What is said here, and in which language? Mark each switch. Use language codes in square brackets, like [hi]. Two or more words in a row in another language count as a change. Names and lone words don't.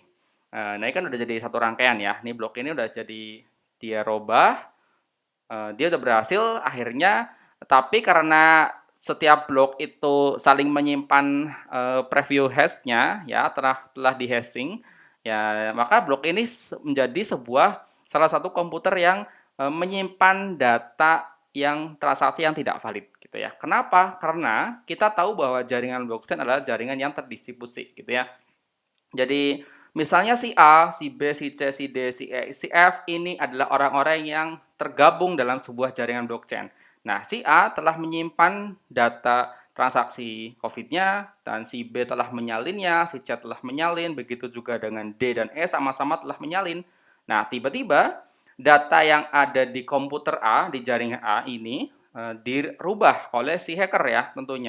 [id] Nah, ini kan udah jadi satu rangkaian ya. Ini blok ini udah jadi dia robah, dia udah berhasil akhirnya, tapi karena setiap blok itu saling menyimpan [en] preview hash- [id] nya ya, telah di-hashing ya, maka blok ini menjadi sebuah salah satu komputer yang menyimpan data yang transaksi yang tidak valid gitu ya. Kenapa? Karena kita tahu bahwa jaringan blockchain adalah jaringan yang terdistribusi gitu ya. Jadi misalnya si A, si B, si C, si D, si E, si F ini adalah orang-orang yang tergabung dalam sebuah jaringan blockchain. Nah, si A telah menyimpan data transaksi COVID-nya, dan si B telah menyalinnya, si C telah menyalin, begitu juga dengan D dan E sama-sama telah menyalin. Nah, tiba-tiba data yang ada di komputer A, di jaringan A ini, dirubah oleh si hacker ya tentunya.